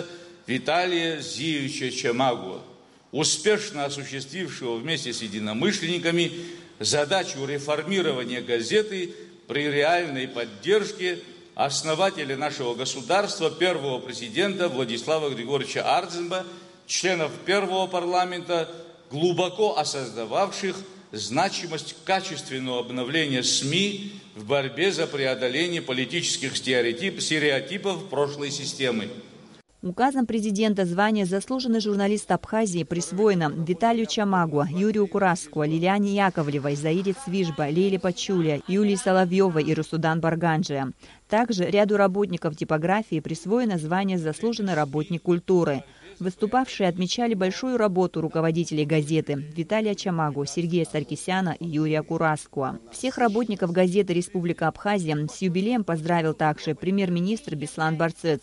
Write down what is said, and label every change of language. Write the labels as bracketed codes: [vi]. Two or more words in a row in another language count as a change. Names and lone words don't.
[ru] Виталия Зиевича Чамагуа, успешно осуществившего вместе с единомышленниками задачу реформирования газеты при реальной поддержке основателя нашего государства, первого президента Владислава Григорьевича Ардзинба, членов первого парламента, глубоко осознававших значимость качественного обновления СМИ в борьбе за преодоление политических стереотипов прошлой системы. Указом президента звание «Заслуженный журналист Абхазии» присвоено Виталию Чамагуа, Юрию Кураску, Лилиане Яковлевой, Заиде Цвижба, Лейле Пачуля, Юлии Соловьевой и Русудан Барганджия. Также ряду работников типографии присвоено звание «Заслуженный работник культуры». Выступавшие отмечали большую работу руководителей газеты Виталия Чамагу, Сергея Саркисяна и Юрия Кураскуа. Всех работников газеты «Республика Абхазия» с юбилеем поздравил также премьер-министр Беслан Барцец.